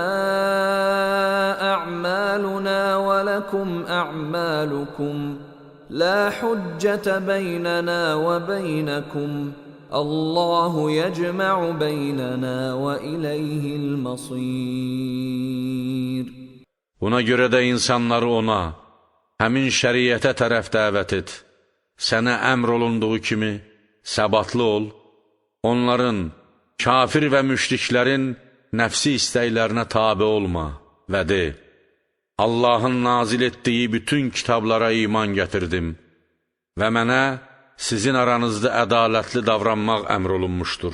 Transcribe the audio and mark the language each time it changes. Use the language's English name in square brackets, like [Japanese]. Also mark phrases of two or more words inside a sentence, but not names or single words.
[Arabic] أعمالنا ولكم أعمالكم لا حجة بيننا وبينكم الله يجمع بيننا وإليه المصير. [Azerbaijani] Buna görə də insanları ona, həmin şəriətə tərəf dəvət et. Sənə əmr olunduğu kimi səbatlı ol. Onların, kafir və müşriklərin nəfsi istəklərinə tabe olma və de, Allahın nazil etdiyi bütün kitablara iman gətirdim və mənə sizin aranızda ədalətli davranmaq əmr olunmuşdur.